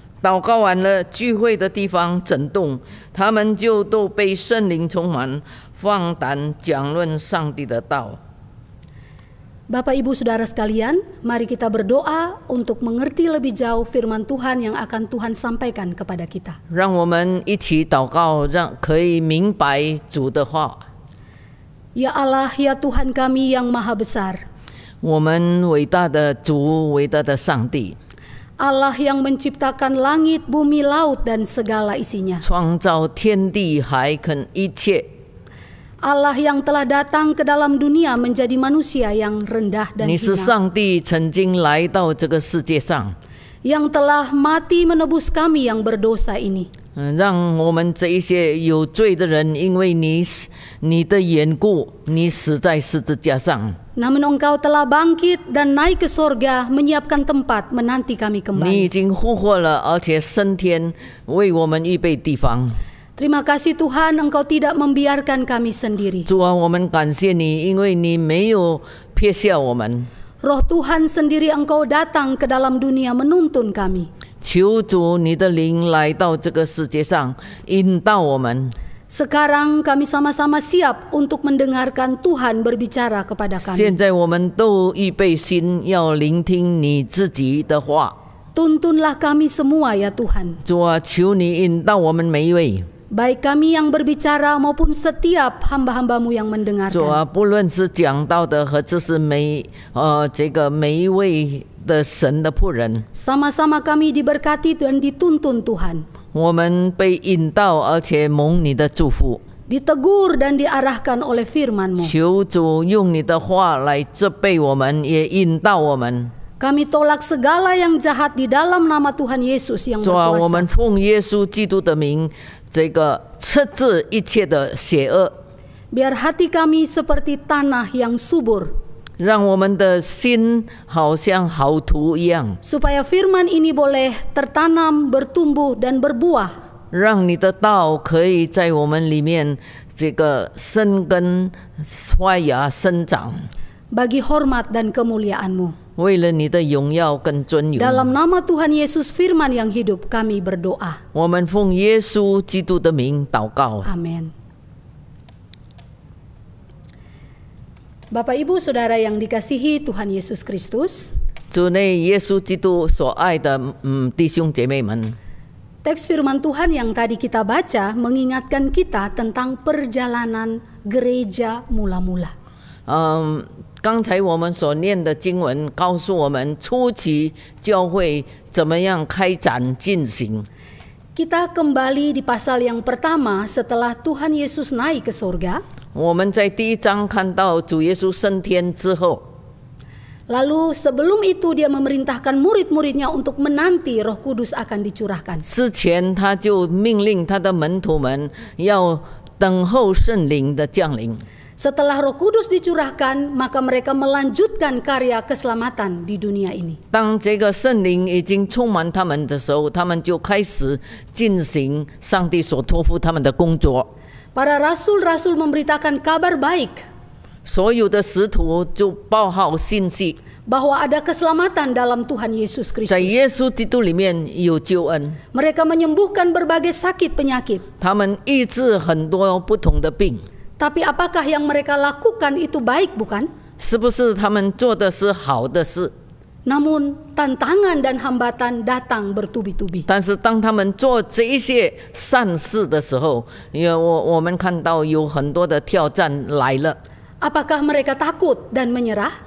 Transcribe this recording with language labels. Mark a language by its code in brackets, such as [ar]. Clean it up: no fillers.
[zh] 祷告完了，聚会的地方震动，他们就都被圣灵充满，放胆讲论上帝的道。 [id] Bapak Ibu Saudara sekalian, mari kita berdoa untuk mengerti lebih jauh firman Tuhan yang akan Tuhan sampaikan kepada kita. [zh] 让我们一起祷告，让可以明白主的话。 [id] Ya Allah, ya Tuhan kami yang maha besar, [zh] 我们伟大的主，伟大的上帝， [id] Allah yang menciptakan langit, bumi, laut dan segala isinya. [zh] 创造天地海跟一切。 [id] Allah yang telah datang ke dalam dunia menjadi manusia yang rendah dan [zh] 你是 [id] hina, [zh] 上帝曾经来到这个世界上， [id] yang telah mati menebus kami yang berdosa ini. [zh] 让我们这一些有罪的人，因为你的缘故，你死在十字架上。 [id] Namun Engkau telah bangkit dan naik ke sorga, menyiapkan tempat menanti kami [zh] 你已经复活了，而且升天，为我们预备地方。 [id] Terima kasih Tuhan, Engkau tidak membiarkan kami sendiri. [zh] 主啊，我们感谢你，因为你没有撇下我们。 [id] Roh Tuhan sendiri Engkau datang ke dalam dunia menuntun kami. [zh] 求主你的灵来到这个世界上，引导我们。 [id] Sekarang kami sama-sama siap untuk mendengarkan Tuhan berbicara kepada [zh] 现在我们都预备心，要聆听你自己的话。 [id] Tuntunlah kami semua ya Tuhan, [zh] 主啊，求你引导我们每一位。 [id] baik kami yang berbicara maupun setiap hamba-hambamu yang [zh] 主 [id] mendengarkan. [zh] 啊，不论是讲道的和这是每一位的神的仆人， [id] Sama-sama kami diberkati dan dituntun Tuhan, [zh] 我们被引导，而且蒙你的祝福。 [id] ditegur dan diarahkan oleh firman-Mu. [zh] 求主用你的话来责备我们，也引导我们。 [id] Kami tolak segala yang jahat di dalam nama Tuhan Yesus yang [zh] 主啊，我们 [id] berkuasa. [zh] 奉耶稣基督的名，斥制一切的邪恶， [id] Biar hati kami seperti tanah yang subur, [zh] 让我们的心好像好土一样， [id] supaya firman ini boleh tertanam, bertumbuh, dan berbuah, [zh] 让你的道可以在我们里面生根、发芽、生长， [id] bagi hormat dan kemuliaan-Mu. [zh] 为了你的荣耀跟尊荣。 [id] Dalam nama Tuhan Yesus firman yang hidup kami berdoa. [zh] 我们奉耶稣基督的名祷告。 [id] Amin. Bapak Ibu Saudara yang dikasihi Tuhan Yesus Kristus, [zh] 主内耶稣基督所爱的弟兄姐妹们， [id] teks firman Tuhan yang tadi kita baca mengingatkan kita tentang perjalanan gereja mula-mula. [zh] 刚才我们所念的经文告诉我们，初期教会怎么样开展进行。 [id] Kita kembali di pasal yang pertama setelah Tuhan Yesus naik ke surga. [zh] 我们在第一章看到主耶稣升天之后， [id] Lalu sebelum itu dia memerintahkan murid-muridnya untuk menanti Roh Kudus akan dicurahkan. [zh] 之前他就命令他的门徒们要等候圣灵的降临。 [id] Setelah Roh Kudus dicurahkan, maka mereka melanjutkan karya keselamatan di dunia ini. [zh] 当这个圣灵已经充满他们的时候，他们就开始进行上帝所托付他们的工作。 [id] Para rasul-rasul memberitakan kabar baik [zh] 所有的使徒就报号信息， [id] bahwa ada keselamatan dalam Tuhan Yesus [zh] 在 [id] Kristus. [zh] 耶稣基督里面有救恩， [id] Mereka menyembuhkan berbagai sakit penyakit. [zh] 他们医治很多不同的病。 [id] Tapi apakah yang mereka lakukan itu baik, bukan? [zh] 是不是他们做的是好的事？ [id] Namun tantangan dan hambatan datang bertubi-tubi. [zh] 但是当他们做这一些善事的时候，我们看到有很多的挑战来了。 [id] Apakah mereka takut dan menyerah?